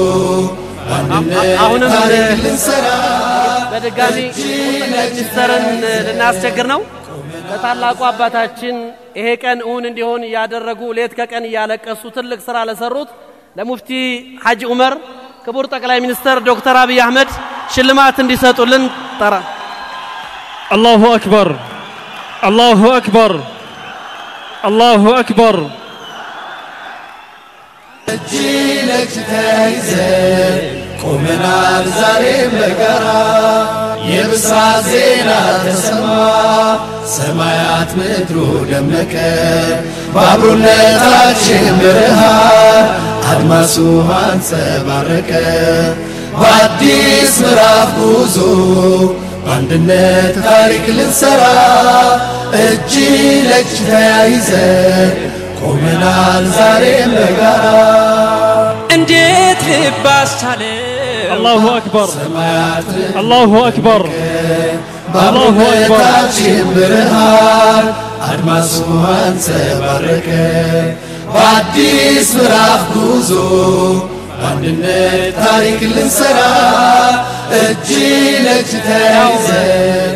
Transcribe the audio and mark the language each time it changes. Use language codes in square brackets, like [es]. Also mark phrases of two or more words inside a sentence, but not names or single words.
[am] አሁንም በድጋሚ ሚኒስተርን ልናስቸግር ነው ለታላቁ አባታችን ይሄ ቀን እውን እንዲሆን ያደረጉ ሌት ከቀን ያለቀሱ ትልቅ ስራ ለሰሩት ለሙፍቲ ሐጂ ዑመር ክቡር ጠቅላይ ሚኒስተር ዶክተር አብይ አህመድ ሽልማት እንዲሰጡልን ጠራ [ar] الله أكبر الله أكبر الله أكبر [am] እጅለች ተይዘን ቆመናል ዛሬም በጋራ የብስራት ዜና ተሰማ ሰማያት ምድሩ ደመቀ በአብሮነታችን ብርሃን አድማሱ አንጸባረቀ በአዲስ ምዕራፍ ጉዞ በአንድነት ታሪክ ልንሰራ እጅ ለእጅ ተያይዘን ቆመናል ዛሬም በጋራ እንዴት ልባስቻለ [ar] الله أكبر [am] ሰማያት [ar] الله أكبر [am] በአብሮነታችን ብርሃን አድማሱ አንጸባረቀ በአዲስ ምዕራፍ ጉዞ በአንድነት ታሪክ ልንሰራ እጅ ለእጅ ተያይዘን